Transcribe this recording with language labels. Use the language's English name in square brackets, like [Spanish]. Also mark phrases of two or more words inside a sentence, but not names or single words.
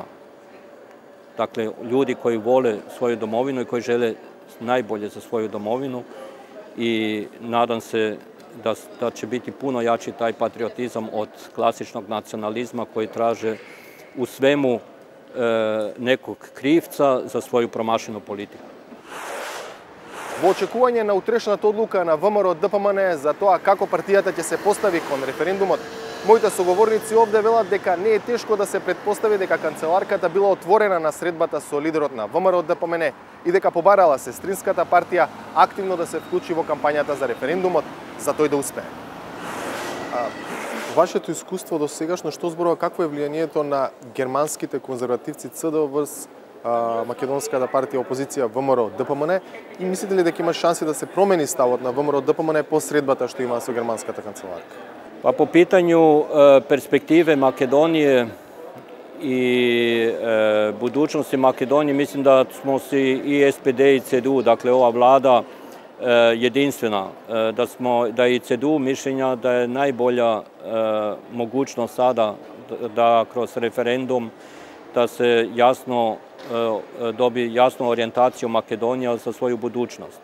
[Bosnian] Dakle, ljudi koji vole svoju domovinu i koji žele najbolje za svoju domovinu i nadam se da će biti puno jači taj patriotizam od klasičnog nacionalizma koji traže u svemu nekog krivca za svoju promašenu politiku. [Macedonian] Во очекување на утрешната одлука на ВМРО ДПМН за тоа како партијата ќе се постави кон референдумот, Моите соговорници овде велат дека не е тешко да се претпостави дека канцеларката била отворена на средбата со лидерот на ВМРО ДПМН и дека побарала сестринската партија активно да се вклучи во кампањата за референдумот за тој да успее. Вашето искуство до сегашно што зборува какво е влијанието на германските конзервативци ЦДО врз македонската партија опозиција ВМРО ДПМН и мислите ли дека има шанси да се промени ставот на ВМРО ДПМН по средбата што има со германската канцеларка? [Bosnian] Pa po pitanju perspektive Makedonije i budućnosti Makedonije, mislim da smo si i SPD i CDU, dakle ova vlada jedinstvena, da je i CDU mišljenja da je najbolja mogućnost sada da kroz referendum da se jasno dobi jasnu orijentaciju Makedonija za svoju budućnost.